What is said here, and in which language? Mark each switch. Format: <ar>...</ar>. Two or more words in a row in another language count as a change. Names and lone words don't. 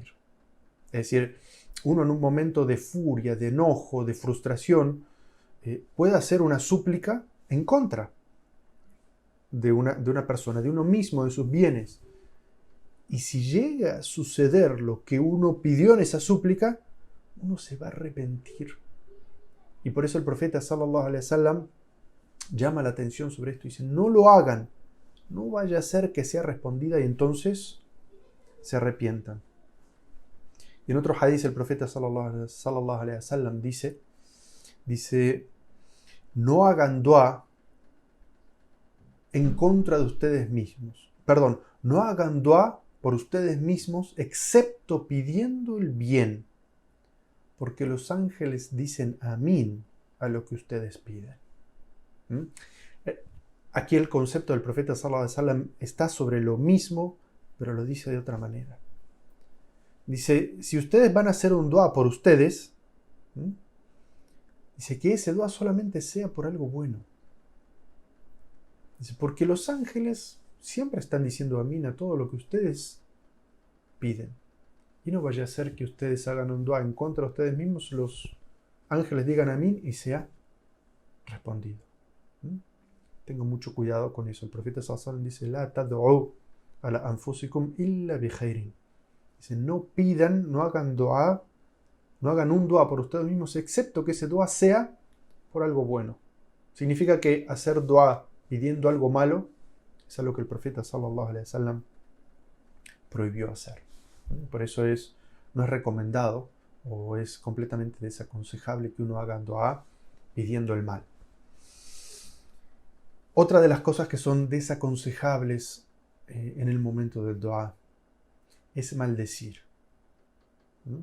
<es>Es decir, uno en un momento de furia, de enojo, de frustración, puede hacer una súplica en contra de una persona, de uno mismo, de sus bienes. Y si llega a suceder lo que uno pidió en esa súplica, uno se va a arrepentir. Y por eso el profeta</es> <ar>صلى الله عليه وسلم</ar> <es>llama la atención sobre esto y dice: no lo hagan, no vaya a ser que sea respondida y entonces se arrepientan. Y en otro hadith el profeta</es> <ar>صلى الله عليه وسلم</ar> <es>dice: no hagan dua en contra de ustedes mismos. Perdón, no hagan dua por ustedes mismos excepto pidiendo el bien, porque los ángeles dicen amín a lo que ustedes piden. Aquí el concepto del profeta</es> <ar>صلى الله عليه وسلم</ar> <es>está sobre lo mismo, pero lo dice de otra manera. Dice: si ustedes van a hacer un dua por ustedes, dice que ese dua solamente sea por algo bueno. Dice, porque los ángeles siempre están diciendo amín a todo lo que ustedes piden. Y no vaya a ser que ustedes hagan un dua en contra de ustedes mismos, los ángeles digan amín y sea respondido. Tengo mucho cuidado con eso. El profeta</es> <ar>صلى الله عليه وسلم</ar> <es>dice:</es> <ar>لا تدعوا على أنفسكم إلا بخير.</ar> <es>Dice: no pidan, no hagan dua, no hagan un dua por ustedes mismos, excepto que ese dua sea por algo bueno. Significa que hacer dua pidiendo algo malo es algo que el profeta</es> <ar>صلى الله عليه وسلم</ar> <es>prohibió hacer. Por eso no es recomendado o es completamente desaconsejable que uno haga dua pidiendo el mal. Otra de las cosas que son desaconsejables en el momento del dua es maldecir, ¿no?</es>